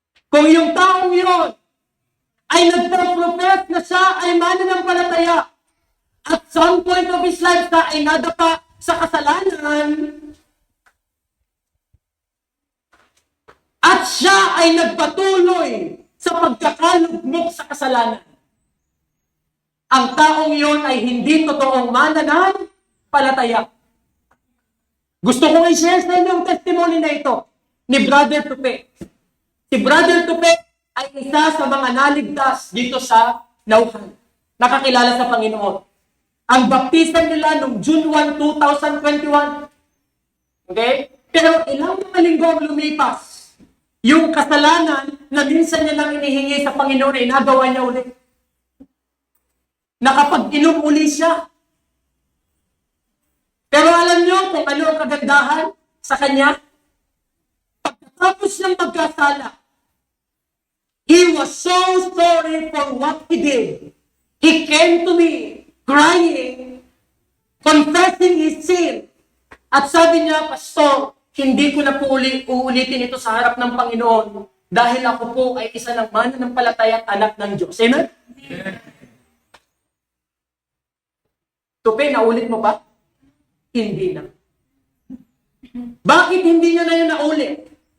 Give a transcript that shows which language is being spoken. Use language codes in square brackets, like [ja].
[tl] Kung yung taong yun ay nagpa-profess na siya ay mananampalataya [en] at some point of his life [tl] na ay nadapa sa kasalanan at siya ay nagpatuloy sa pagkakalugmok sa kasalanan, ang taong yun ay hindi totoong mananampalataya. Gusto kong i-share sa inyo ang testimony na ito ni Brother Tupe. Si Brother Tupe ay isa sa mga naligtas dito sa Nauhan. Nakakilala sa Panginoon. Ang baptisan nila noong June 1, 2021. Okay? Pero ilang mga linggo ang lumipas. Yung kasalanan na minsan niya lang inihingi sa Panginoon ay nagawa niya ulit. Nakapag-inom uli siya. Pero alam niyo kung ano ang kagandahan sa kanya? Pagkatapos niyang magkasala, [en] he was so sorry for what he did. He came to me crying, confessing his sin. [tl] At sabi niya, Pastor, hindi ko na po uulitin ito sa harap ng Panginoon dahil ako po ay isa ng mananampalataya at anak ng Diyos. Amen? Tupi, naulit mo ba? Hindi na. Bakit hindi niya na yun naulit?